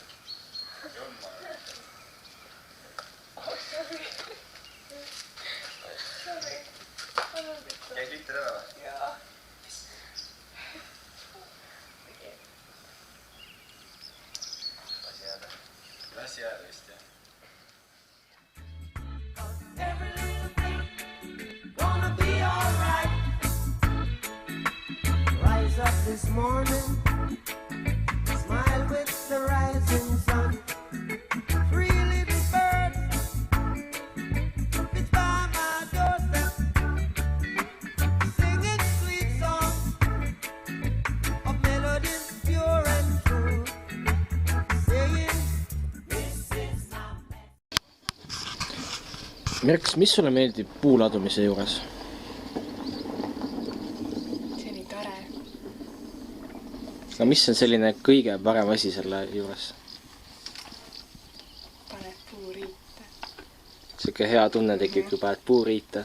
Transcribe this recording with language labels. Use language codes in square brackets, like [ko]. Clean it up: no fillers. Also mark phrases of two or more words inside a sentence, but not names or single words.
[et] Jumma. Käis liiter ära või? Jaa. Las jääda vist, jah. [en] Up this morning, smile with the rising sun. Three little birds, it's by my doorstep, singing sweet songs of melodies pure and true, saying, this is my best. [et] Merks, mis sulle meeldib puuladumise juures? No mis on selline kõige parem asi selle juures? Paned puuriita. Siuke hea tunne tekib, kui paned puuriita.